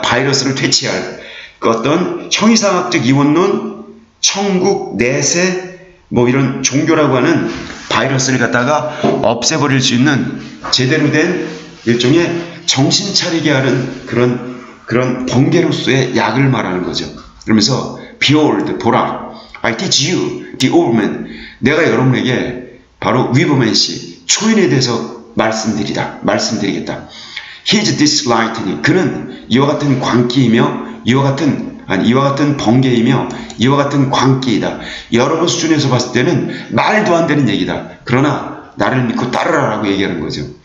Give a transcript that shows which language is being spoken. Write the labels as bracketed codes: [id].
[ko] 바이러스를 퇴치할 그 어떤 형이상학적 이원론, 천국, 내세, 뭐 이런 종교라고 하는 바이러스를 갖다가 없애버릴 수 있는 제대로 된 일종의 정신 차리게 하는 그런 번개로서의 약을 말하는 거죠. [en] 그러면서 Behold, [ko] 보라, [en] I teach you the old man. [ko] 내가 여러분에게 바로 위버맨시 초인에 대해서 말씀드리겠다. [en] He is this lightning. [ko] 그는 이와 같은 광기이며 이와 같은 번개이며 이와 같은 광기이다. 여러분 수준에서 봤을 때는 말도 안 되는 얘기다. 그러나 나를 믿고 따르라라고 얘기하는 거죠.